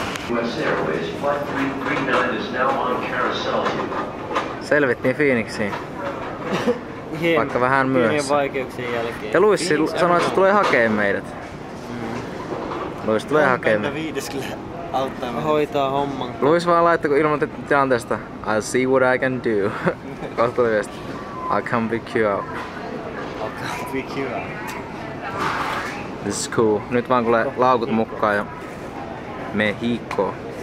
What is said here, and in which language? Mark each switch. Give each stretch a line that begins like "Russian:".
English: US Airways Flight 339 is now on Carousel 2.
Finnish: Selvittiin Phoenixiin. Vaikka vähän pienien myöhässä. vaikeuksien jälkeen. Ja Luis sanoi, että se tulee hakee meidät. Luis tulee hakee meidät. Viides kyllä auttaa meitä. Hoitaa homman. Luis vaan laittoi, kun ilmoitti tilanteesta
English: I'll see what I can do.
Finnish: Kohta tuli viesti
English: I'll come pick you up.
Finnish: Alkaa pikiä.
English: This is cool.
Finnish: Nyt vaan kuulee laukut mukaan ja Mexico.